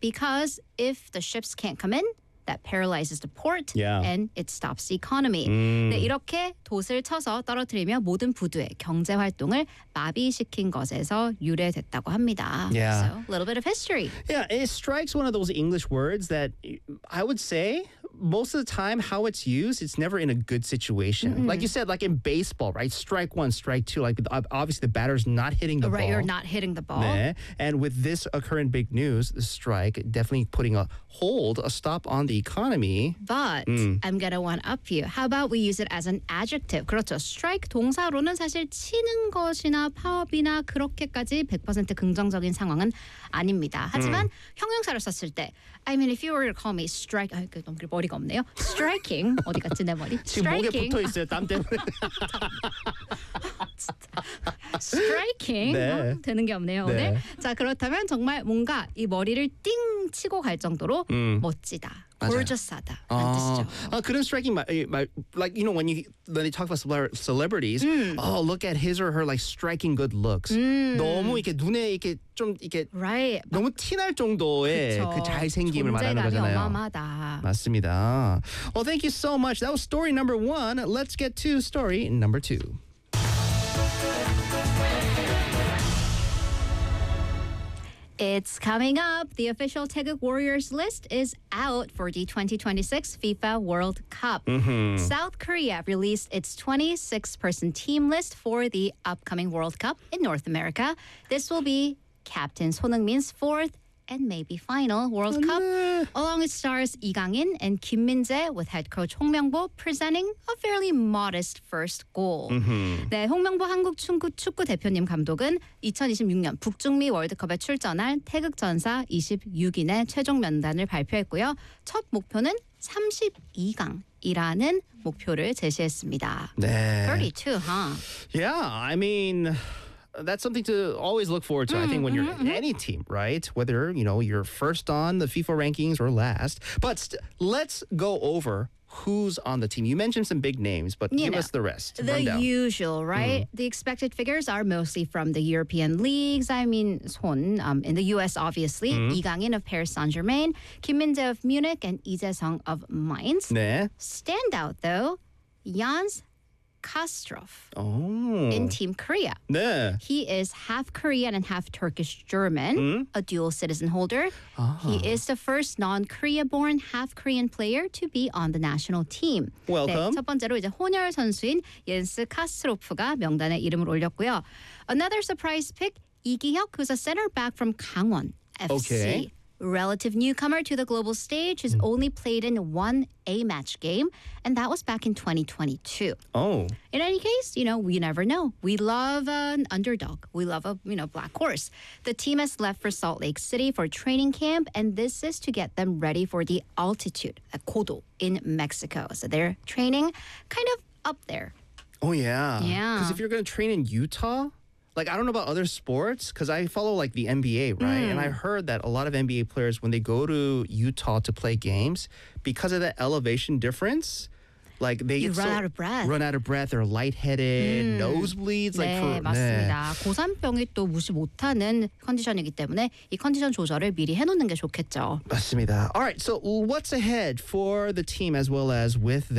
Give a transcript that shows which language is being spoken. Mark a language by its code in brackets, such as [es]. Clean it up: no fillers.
[en] Because if the ships can't come in, that paralyzes the port and it stops the economy. [ko] 네, 이렇게 돛을 쳐서 떨어뜨리며 모든 부두의 경제 활동을 마비시킨 것에서 유래됐다고 합니다. [en] Yeah. So, a little bit of history. Yeah, it strikes one of those English words that I would say most of the time how it's used, it's never in a good situation. Mm-hmm. Like you said, like in baseball, right? Strike one, strike two. Like obviously the batter's not hitting the ball. Right, you're not hitting the ball. [ko] 네. [en] And with this current big news, the strike definitely putting a hold, a stop on the economy. But I'm going to one-up you. How about we use it as an adjective? [ko] 그렇죠. Strike 동사로는 사실 치는 것이나 파업이나 그렇게까지 100% 긍정적인 상황은 아닙니다. 하지만 형용사를 썼을 때 [en] I mean, if you were to call me strike, [ko] 아, 그 너무 머리가 없네요. Striking. 어디 갔지 내 머리? 지금 striking. 목에 붙어있어요. 땀 때문에. [en] Striking. [ko] 네. 되는 게 없네요. 네. 오늘. 자, 그렇다면 정말 뭔가 이 머리를 띵 치고 갈 정도로 멋지다. Gorgeous하다. [en] 그런 striking, like, you know, when they talk about celebrities, look at his or her, like, striking good looks. [ko] 너무 이렇게 눈에 이렇게 좀 이렇게 [en] right. [ko] 너무 티날 정도의 그 잘생김을 말하는 거잖아요. 어마어마하다. 맞습니다. [en] Well, thank you so much. That was story number one. Let's get to story number two. It's coming up. The official Taeguk Warriors list is out for the 2026 FIFA World Cup. South Korea released its 26-person team list for the upcoming World Cup in North America. This will be Captain Son Heung-min's fourth and maybe final World Cup, along with stars Lee Kang-in and Kim Min-jae, with head coach Hong Myung-bo presenting a fairly modest first goal. [ko] 네, 홍명보 한국 축구 대표님 감독은 2026년 북중미 월드컵에 출전할 태극 전사 26인의 최종 면단을 발표했고요. 첫 목표는 32강. 이라는 목표를 제시했습니다. 네. [en] 32, huh? Yeah, I mean, that's something to always look forward to, I think, when you're in any team, right? Whether, you know, you're first on the FIFA rankings or last. But let's go over who's on the team. You mentioned some big names, but you give know, us the rest. The Rundown. Usual, right? The expected figures are mostly from the European leagues. I mean, Son, in the U.S., obviously. Lee Kang-in of Paris Saint-Germain, Kim Min-jae of Munich, and Lee Jae-sung of Mainz. [ko] 네. [en] Standout, though, Jans Kastrof in Team Korea. [ko] 네. [en] He is half Korean and half Turkish German, a dual citizen holder. He is the first non-Korea-born half Korean player to be on the national team. Welcome. [ko] 네, 첫 번째로 이제 혼혈 선수인 옌스 카스트로프가 명단에 이름을 올렸고요. [en] Another surprise pick, 이기혁, who's a center back from Gangwon FC. Okay. Relative newcomer to the global stage, has only played in one A-match game, and that was back in 2022. Oh. In any case, you know, we never know. We love an underdog. We love a, you know, black horse. The team has left for Salt Lake City for training camp, and this is to get them ready for the altitude, at Kodo, in Mexico. So they're training kind of up there. Oh, yeah. Yeah. Because if you're going to train in Utah, like, I don't know about other sports, because I follow, like, the NBA, right? And I heard that a lot of NBA players, when they go to Utah to play games, because of the elevation difference, like, they run out of breath, they're lightheaded, nosebleeds. [ko] 네, [en] like, for, [ko] 맞습니다. 네. 고산병이 또 무시 못하는 컨디션이기 때문에 이 컨디션 조절을 미리 해놓는 게 좋겠죠. 맞습니다. [en] All right, so what's ahead for the team as well as with their